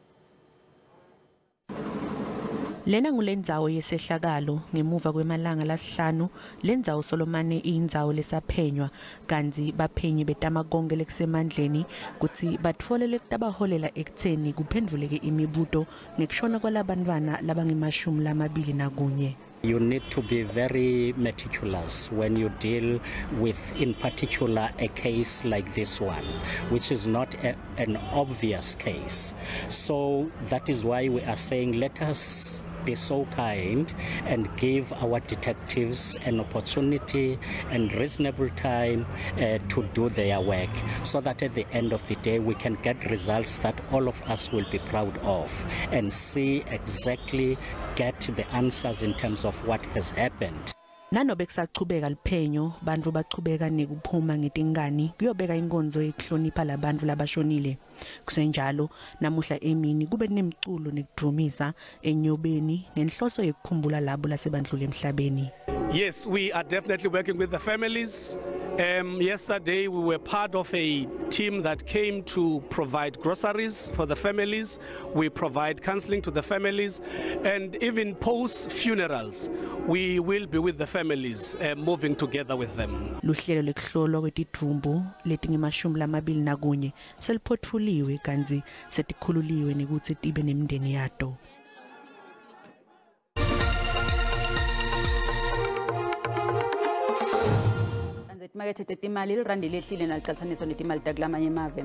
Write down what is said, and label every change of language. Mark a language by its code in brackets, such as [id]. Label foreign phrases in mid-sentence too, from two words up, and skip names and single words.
[ss] Lena ngulendzawo yesehlakalo ngemuva kwemalanga lasihlanu lendzawo Solomane iyindzawo lesaphenywa kanzi baphenyi betama konke lekusemandleni kuthi batfolele kutabaholela ekutheni kuphendvuleke imibuto ngekushona kwalabantwana labangemashumi lamabili nakunye. [en] You need to be very meticulous when you deal with, in particular, a case like this one, which is not an obvious case. So that is why we are saying let us be so kind and give our detectives an opportunity and reasonable time to do their work so that at the end of the day we can get results that all of us will be proud of and see exactly, get the answers in terms of what has happened. [ss] Nanobe kusachubeka liphenyo bantu bachubeka nekuphuma ngetingani kuyobeka inkonzo ekuhlonipha labantu labashonile kusenjalo namuhla emini kube nemculo nekudrumisa enyobeni ngenhloso yekukhumbula labo lasebandlule emhlabeni. [en] Yes, we are definitely working with the families. Yesterday we were part of a team that came to provide groceries for the families. We provide counseling to the families, and even post funerals we will be with the families, moving together with them. [ss] Luhlelo lekuhlolwa kwetidvumbu letingemashumi lamabili nakunye seliphotfuliwe kanzi Setikhululiwe nekuthi tibe nemindeni yato. Makethe tetimali irandi lehlile naliqhathaniswa netimali takulamanye emave.